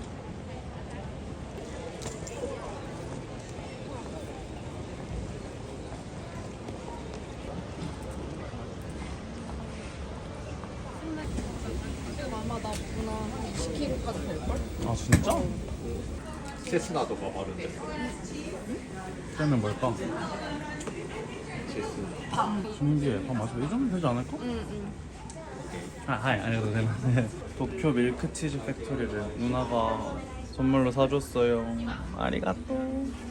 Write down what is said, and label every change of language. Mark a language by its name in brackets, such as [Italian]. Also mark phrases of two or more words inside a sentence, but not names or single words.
[Korean] 지금 아마 나 누나 한 20kg까지 될걸? 아 진짜? [Japanese] セスナとかあるんですか？ [Korean] 그러면 뭘까? 신기해. 밥 맛있어. 이 정도면 되지 않을까? 아니어도 되나? 도쿄 밀크치즈 팩토리를 누나가 선물로 사줬어요. 아리가또.